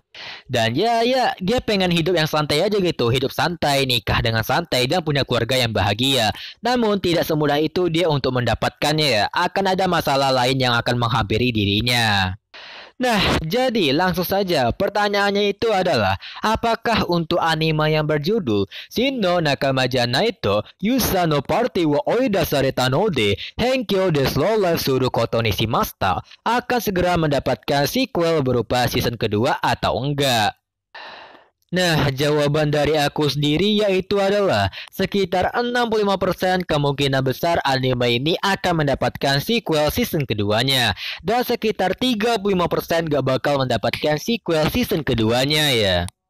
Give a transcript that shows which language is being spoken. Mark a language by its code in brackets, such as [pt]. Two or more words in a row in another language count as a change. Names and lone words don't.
[id] Dan ya dia pengen hidup yang santai aja gitu, hidup santai, nikah dengan santai dan punya keluarga yang bahagia. Namun tidak semudah itu dia untuk mendapatkannya ya. Akan ada masalah lain yang akan menghampiri dirinya. Nah, jadi langsung saja pertanyaannya itu adalah, apakah untuk anime yang berjudul Shin no Nakamaja Naito Yusa no Party wa Oida Sareta no de Henkyo de Slow Life Suru Koto ni Shimashita akan segera mendapatkan sequel berupa season kedua atau enggak? Nah, jawaban dari aku sendiri yaitu adalah sekitar 65% kemungkinan besar anime ini akan mendapatkan [en] sequel season [id] keduanya. Dan sekitar 35% gak bakal mendapatkan [en] sequel season [id] keduanya ya.